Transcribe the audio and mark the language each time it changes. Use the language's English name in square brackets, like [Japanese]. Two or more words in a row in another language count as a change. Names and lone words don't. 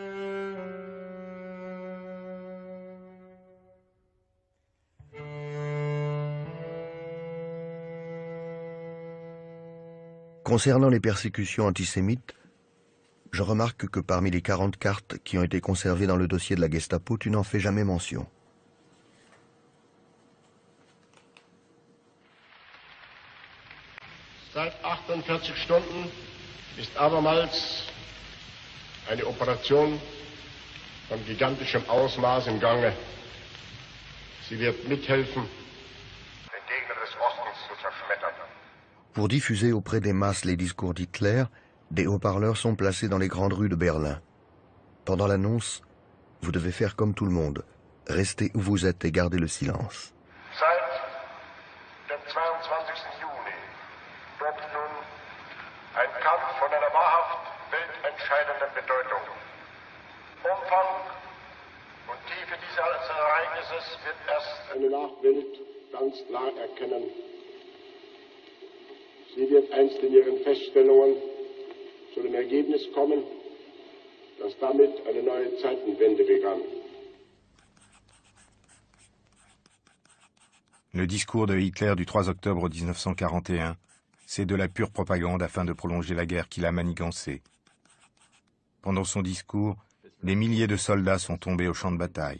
[French] Concernant les persécutions antisémites, je remarque que parmi les 40 cartes qui ont été conservées dans le dossier de la Gestapo, tu n'en fais jamais mention. [German] Seit 48 Stunden ist abermals eine Operation von gigantischem Ausmaß im Gange. Sie wird mithelfen, den Gegner des Ostens zu zerschmettern. [French] Pour diffuser auprès des masses les discours d'Hitler, des haut-parleurs sont placés dans les grandes rues de Berlin. Pendant l'annonce, vous devez faire comme tout le monde, rester où vous êtes et garder le silence. [German] Seit dem 22. Juni tobt nun ein Kampf von einer wahrhaft weltentscheidenden Bedeutung. Umfang und Tiefe dieses Ereignisses wird erst eine Nachwelt ganz klar erkennen. Sie wird einst in ihren Feststellungen zu dem Ergebnis kommen, dass damit eine neue Zeitenwende begann. [French] Le discours de Hitler du 3 octobre 1941, c'est de la pure propagande afin de prolonger la guerre qu'il a manigancée. Pendant son discours, des milliers de soldats sont tombés au champ de bataille.